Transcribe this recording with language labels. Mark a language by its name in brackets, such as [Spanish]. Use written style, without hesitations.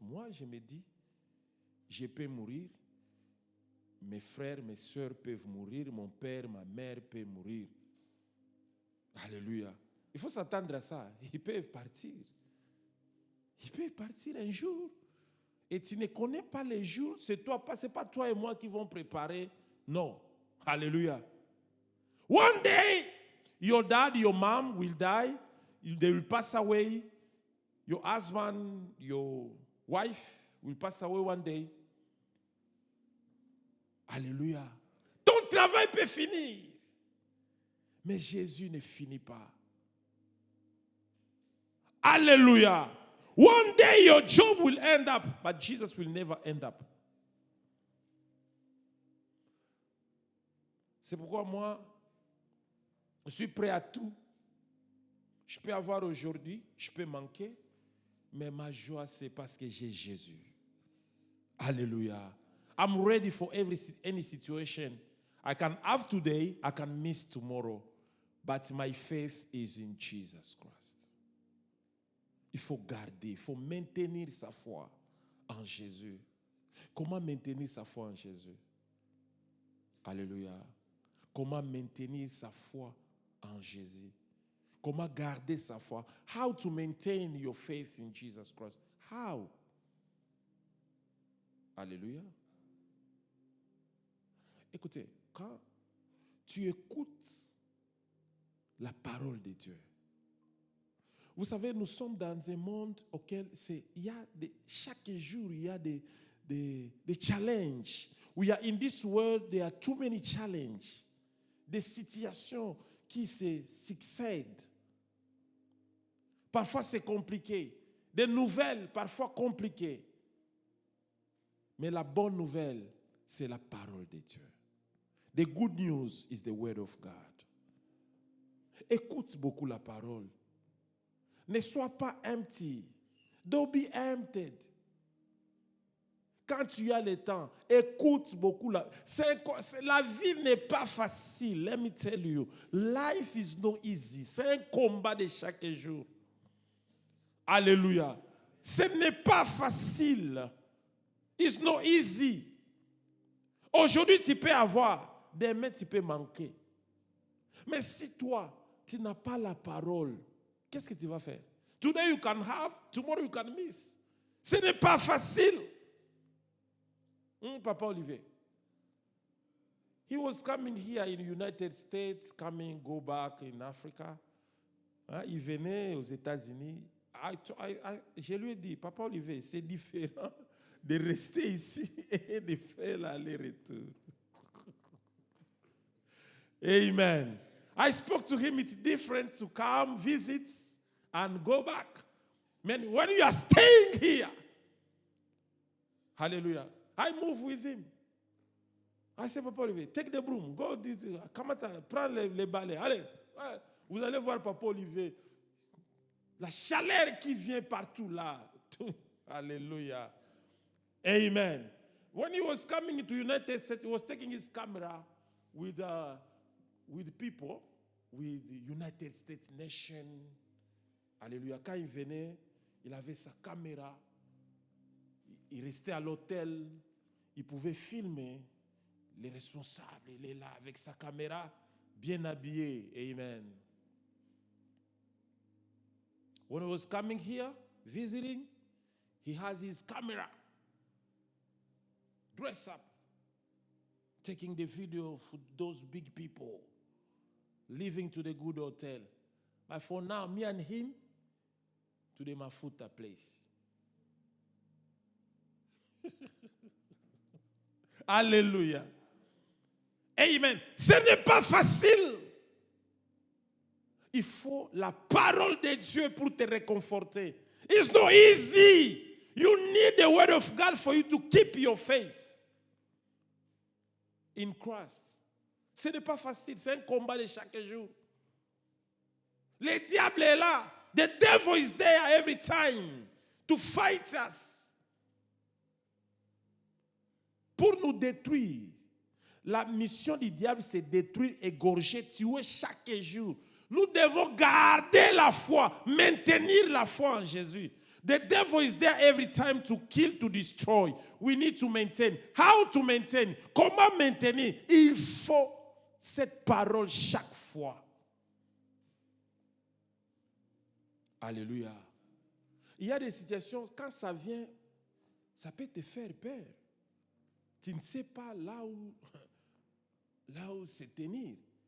[French] Moi, je me dis, je peux mourir. Mes frères, mes soeurs peuvent mourir. Mon père, ma mère peuvent mourir. Alléluia. Il faut s'attendre à ça. Ils peuvent partir. Ils peuvent partir un jour. Et tu ne connais pas les jours. C'est pas toi et moi qui vont préparer. Non. Alléluia. [English] One day, your dad, your mom will die. They will pass away. Your husband, your wife will pass away one day. [French] Alléluia. Ton travail peut finir. Mais Jésus ne finit pas. Alléluia. [English] One day your job will end up, but Jesus will never end up. [French] C'est pourquoi moi, je suis prêt à tout. Je peux avoir aujourd'hui, je peux manquer, mais ma joie, c'est parce que j'ai Jésus. Alléluia. [English] I'm ready for any situation. I can have today, I can miss tomorrow, but my faith is in Jesus Christ. [French] Il faut garder, il faut maintenir sa foi en Jésus. Comment maintenir sa foi en Jésus? Alléluia. Comment maintenir sa foi en Jésus? Comment garder sa foi? [English] How to maintain your faith in Jesus Christ? How? Alléluia. [French] Écoutez, quand tu écoutes la parole de Dieu, vous savez, nous sommes dans un monde auquel chaque jour, il y a des challenges. [English] We are in this world, there are too many challenges. [French] Des situations qui se succèdent. Parfois, c'est compliqué. Des nouvelles, parfois compliquées. Mais la bonne nouvelle, c'est la parole de Dieu. [English] The good news is the word of God. [French] Écoute beaucoup la parole. Ne sois pas empty. [English] Don't be emptied. [French] Quand tu as le temps, écoute beaucoup. La vie n'est pas facile. [English] Let me tell you. Life is not easy. [French] C'est un combat de chaque jour. Alléluia. Ce n'est pas facile. [English] It's not easy. [French] Aujourd'hui, tu peux avoir. Demain, tu peux manquer. Mais si toi, tu n'as pas la parole, qu'est-ce que tu vas faire? [English] Today you can have, tomorrow you can miss. [French] Ce n'est pas facile. [English] Papa Olivier. He was coming here in the United States, go back in Africa. [French] Il venait aux États-Unis. Je lui ai dit, Papa Olivier, c'est différent de rester ici et de faire l'aller-retour. Amen. [English] I spoke to him, it's different to come, visit, and go back. Man, when you are staying here, hallelujah, I move with him. I say, Papa Olivier, take the broom, go, [French] prends les balais, allez, vous allez voir Papa Olivier. La chaleur qui vient partout là. [English] Hallelujah. Amen. When he was coming into United States, he was taking his camera with people, with the United States nation. [French] Alléluia. Quand il venait, il avait sa caméra. Il restait à l'hôtel. Il pouvait filmer les responsables. Il est là avec sa caméra, bien habillé. Amen. [English] When he was coming here, visiting, he has his camera, dress up, taking the video for those big people, living to the good hotel. But for now, me and him, to the Mafuta place. [French] Alléluia. Amen. Ce n'est pas facile. Il faut la parole de Dieu pour te réconforter. [English] It's not easy. You need the word of God for you to keep your faith in Christ. [French] Ce n'est pas facile. C'est un combat de chaque jour. Le diable est là. [English] The devil is there every time to fight us. [French] Pour nous détruire. La mission du diable, c'est détruire, égorger, tuer chaque jour. Nous devons garder la foi, maintenir la foi en Jésus. [English] The devil is there every time to kill, to destroy. We need to maintain. How to maintain? [French] Comment maintenir? Il faut cette parole chaque fois. Alléluia. Il y a des situations, quand ça vient, ça peut te faire peur. Tu ne sais pas là où se tenir.